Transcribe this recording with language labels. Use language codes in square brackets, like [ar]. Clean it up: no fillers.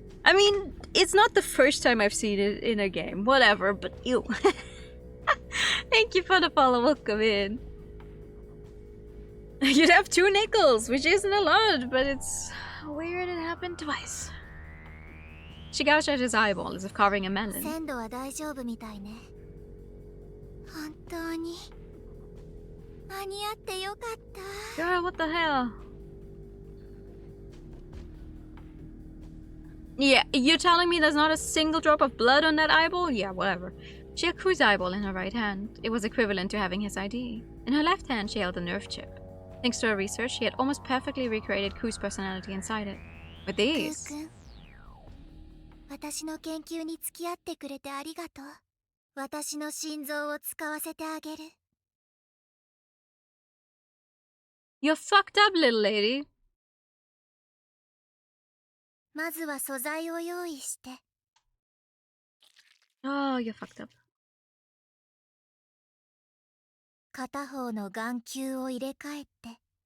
[en] I mean, it's not the first time I've seen it in a game. Whatever, but ew. Thank you for the follow. Welcome in. You'd have 2 nickels, which isn't a lot, but it's weird it happened twice. She gouged out his eyeball as if carving a melon. [ja] 鮮度は大丈夫みたいね本当に間に合ってよかった [en] Girl, what the hell? Yeah, you're telling me there's not a single drop of blood on that eyeball? Yeah, whatever. She had Ku's eyeball in her right hand. It was equivalent to having his ID. In her left hand, she held a nerve chip. Thanks to her research, she had almost perfectly recreated Ku's personality inside it. With these... [ja] くん、私の研究に付き合ってくれてありがとう。私の心臓を使わせてあげる。 [en] You're fucked up, little lady. [ja] まずは素材を用意して。 [en] Oh, you're fucked up. [ja] 片方の眼球を入れ替えて。